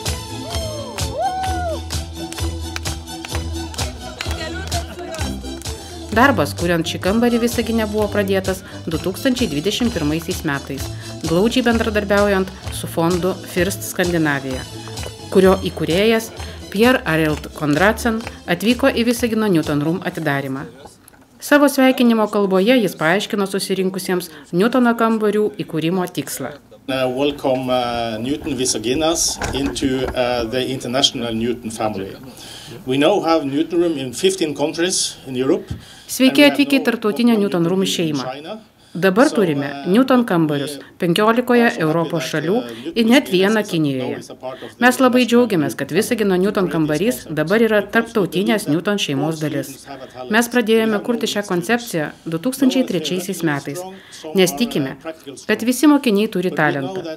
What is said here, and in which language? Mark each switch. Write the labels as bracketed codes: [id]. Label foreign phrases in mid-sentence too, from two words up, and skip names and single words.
[lt] Darbas, kuriant šį kambarį Visagine, buvo pradėtas 2021 metais, glaudžiai bendradarbiaujant su fondu First Skandinavija, kurio įkūrėjas Pierre Arild Konradsen atvyko į Visagino Newton Room atidarymą. Savo sveikinimo kalboje jis paaiškino susirinkusiems Newtono kambarių įkūrimo tikslą. [en] Welcome Newton Visaginas into the international Newton family. We now have Newton Room in 15 countries in Europe. [lt] Sveiki atvykę į tarptautinę Newton Room šeimą. Dabar turime Newton kambarius 15 Europos šalių ir net vieną Kinijoje. Mes labai džiaugiamės, kad Visagino Newton kambarys dabar yra tarptautinės Newton šeimos dalis. Mes pradėjome kurti šią koncepciją 2003 metais, nes tikime, kad visi mokiniai turi talentą.